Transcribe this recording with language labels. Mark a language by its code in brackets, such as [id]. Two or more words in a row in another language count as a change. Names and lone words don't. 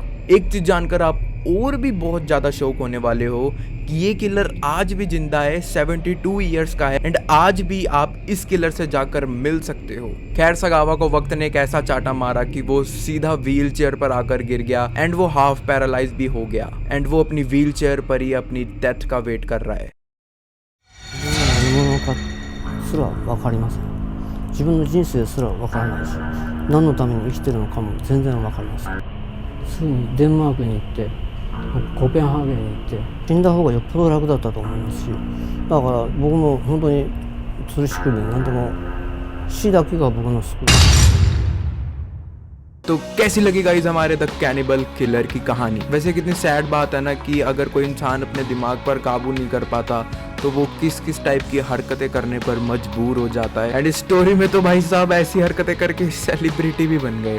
[hi] एक चीज़ जानकर आप और भी बहुत ज़्यादा शौक होने वाले हो कि ये किलर आज भी जिंदा है, 72 ईयर्स का है एंड आज भी आप इस किलर से जाकर मिल सकते हो। खैर सगावा को वक्त ने एक ऐसा चाटा मारा कि वो सीधा [en] wheel chair [hi] पर आकर गिर गया एंड वो [en] half paralyse [hi] भी हो गया एंड वो अपनी [en] wheel chair [hi] पर ही अपनी डेथ का वेट कर रहा है। [ja] 何者かすら分かりません。自分の人生すら分からないし、何のために生きてるのかも全然分かりません。すぐにデンマークに行って、コペンハーゲンに行って、死んだ方がよっぽど楽だったと思いますし、だから僕も本当に吊るし首に何でも死だけが僕の救い。 [hi] तो कैसी लगी गाइस हमारे [en] the cannibal killer [hi] की कहानी? वैसे कितनी सैड बात है ना कि अगर कोई इंसान अपने दिमाग पर काबू नहीं कर पाता तो वो किस किस टाइप की हरकतें करने पर मजबूर हो जाता है। एंड इस स्टोरी में तो भाई साहब ऐसी हरकतें करके सेलिब्रिटी भी बन गए।